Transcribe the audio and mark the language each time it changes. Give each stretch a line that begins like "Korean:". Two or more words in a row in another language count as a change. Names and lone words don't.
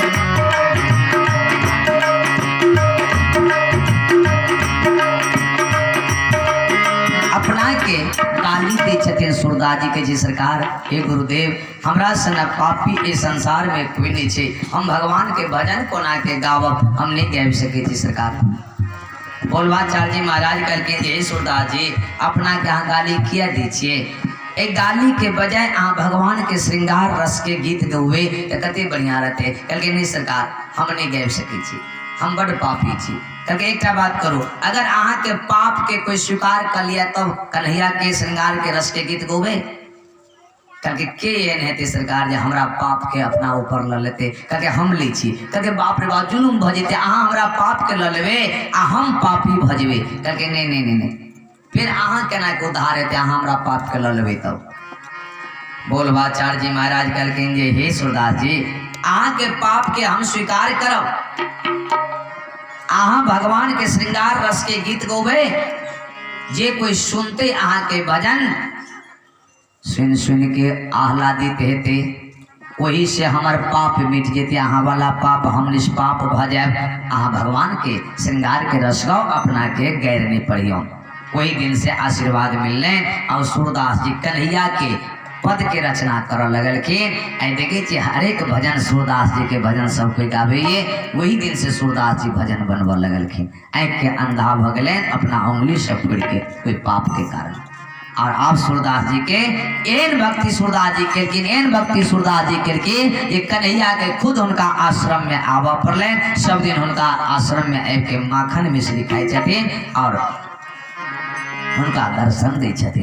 Maithili: अपना के गाली दे छथिन सूरदास जी के जी सरकार हे गुरुदेव हमरा सन पापी ए संसार में कोई नहीं छे, हम भगवान के भजन कोना के गावब हम नहीं गाबि सके जी सरकार। बोलवाचार्य जी महाराज करके हे सूरदास जी अपना के अहाँ गाली किया दी छिए, एक गाली के बजाय अहाँ भगवान के श्रृंगार रस के गीत गौवे तो कते बढ़िया रहते। कहलके नहीं सरकार हम नहीं गाबि सके छी, हम बड़ पापी छी। कहलके एक बात करो, अगर अहाँ के पाप के कोई स्वीकार कर लिया तब तो कन्हैया के श्रृंगार के रस के गीत गौवे। कहलके के एहन हेते सरकार जे हमरा पाप के अपना ऊपर ल लेते। कहलके हम लै छी। कहलके बाप रे बाप जुलुम भ जेते, अहाँ हमरा पाप के ल लेबे आ हम पापी भ जेबे। कहलके नहीं नहीं नहीं नहीं, फिर अहाँ केना के उद्धार हेते, अहाँ हमरा पाप के ल लेबे तब। बोलवाचार्य जी महाराज कहलखिन जे हे सूरदास जी अहाँ के पाप के हम स्वीकार करब, अहाँ भगवान के श्रृंगार रस के गीत गौबे, जे कोई सुनते अहाँ के भजन सुन सुन के आह्लादित हेते वही से हमार पाप मिट जेते, अहाँ वाला पाप हम निष्पाप भ जाए। अहाँ भगवान के श्रृंगार के रस गाओ अपना के गैर नहीं पढ़ियो। वही दिन से आशीर्वाद मिलने और सूरदास जी कन्हैया के पद के रचना कर लगलखिन। देखे हर एक भजन सूरदास जी के भजन सब कोई गावे, वही दिन से सूरदास जी भजन बनवा लगलखिन। आँख के अंधा भ गए अपना उंगली से फोड़ के कोई पाप के कारण। और आप सूरदास जी के एन भक्ति सूरदास जी केलखिन, एन भक्ति सूरदास जी केलखिन ये कन्हैया के खुद उनका आश्रम में आवा पड़ल। सब दिन उनका आश्रम में आबि के माखन मिश्री खाई छथिन और उनका दर्शन दै छथिन।